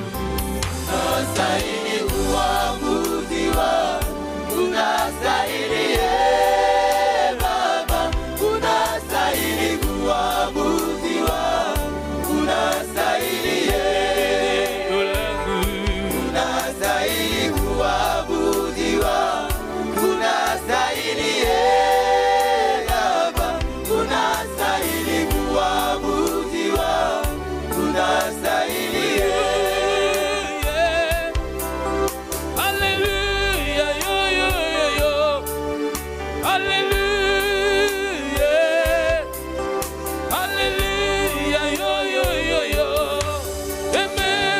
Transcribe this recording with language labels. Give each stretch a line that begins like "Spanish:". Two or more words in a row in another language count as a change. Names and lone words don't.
Swahili: tunastahili kuabudiwa, tunastahili Baba, tunastahili kuabudiwa, tunastahili tunastahili kuabudiwa, tunastahili Baba, tunastahili kuabudiwa, tunastahili
English: Hallelujah, yo yo yo yo. Hallelujah. Hallelujah, yo yo yo yo. Amen.